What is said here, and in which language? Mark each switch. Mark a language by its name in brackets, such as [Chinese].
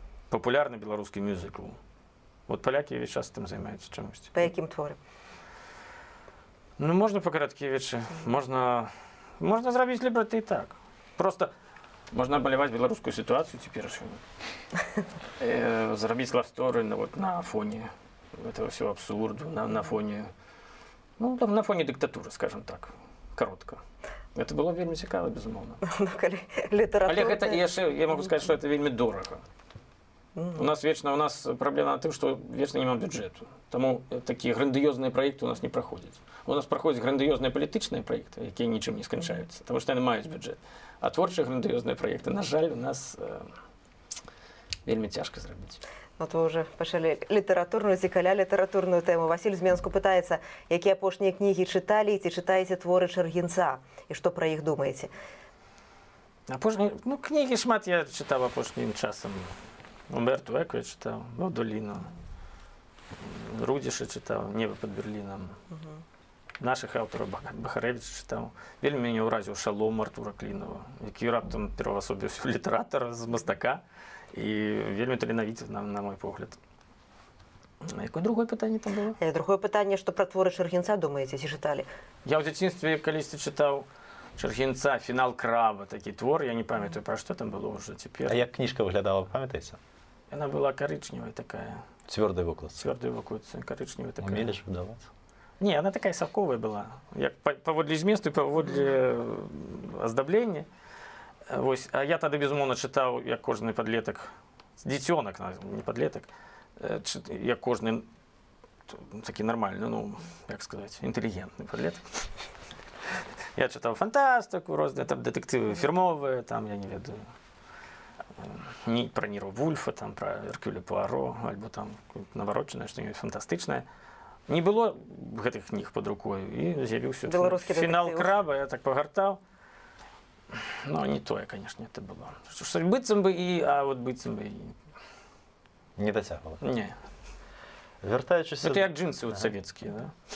[Belarusian] Папулярны беларускі мюзікл. Вот палякі увесь час тым займаюцца чамусьці. Па якім творы? Можна па Караткевічы, можна зрабіць лібрэты і так. Просто можна абмаляваць беларускую сітуацыю цяперашнюю. Зрабіць лав-сторы на фоне [Russian] этого всего [Belarusian] абсурду, на фоне на фоне дыктатуры, [Russian] скажем так, коротко. Это было [Belarusian] вельмі цікава, безумоўна. Але гэта яшчэ, я могу сказаць, што это вельмі дорага. У нас праблема на тым, што вечна няма бюджэту. Таму такія грандыёзныя праекты у нас не праходзяць. У нас праходзяць грандыёзныя палітычныя праекты, якія нічым не сканчаюцца, таму што яны маюць бюджэт. А творчыя грандыёзныя праекты, на жаль, у нас вельмі цяжка зрабіць. [Russian] Вот вы уже [Belarusian] пачалі літаратурную, цікаля літаратурную тэму. Васіль з Менску пытаецца, якія апошнія кнігі чыталі, ці чытаеце творы Чаргінца, і што пра іх думаеце? Кнігі шмат я чытаў апошнім часам. [Russian] Умберту Эко я читал, Долину, Рудиша читал, «Небо под Берлином». Наших авторов Бахаревича читал. [Belarusian] Вельмі мяне ўразіў «Шалом» Артура Клінова, які раптам перавасобіў літаратар з Мастака і вельмі таленавіты, на мой погляд. Якое другое пытанне там было? Другое пытанне, што пра творы Чаргінца думаеце, ці чыталі? Я ў дзяцінстве калісьці чытаў Чаргінца «Фінал краба», такі твор, я не памятаю, пра што там было ўжо цяпер. А як кніжка выглядала, памятаеце? [Russian] Она была коричневая такая. [Belarusian] Цвёрдая выкладка. Цвёрдая выкладка, [Russian] коричневая такая. [Belarusian] Умели ж выдаваць? [Russian] Не, она такая совковая была. [Belarusian] Як паводле зместу і паводле аздаблення. Вось, а я тады, безумоўна, чытаў, як кожны падлетак, дзіцёнак, не падлетак, як кожны такі нармальны, як сказаць, інтэлігентны падлетак. Я чытаў фантастыку, розныя там дэтэктывы фірмовыя, там, я не ведаю, про Ніро Вульфа, там, про Эркюля Пуаро, альбо там наварочанае, што-небудзь фантастычнае. Не было гэтых кніг [Russian] под рукой, [Belarusian] і з'явіўся «Фінал краба», я так пагартаў. [Russian] Но не тое, конечно, это было. [Belarusian] Што быццам бы а вот быццам бы і... Не дацягвала? Не. Вяртаючыся... Это як джинсы вот савецкія, да?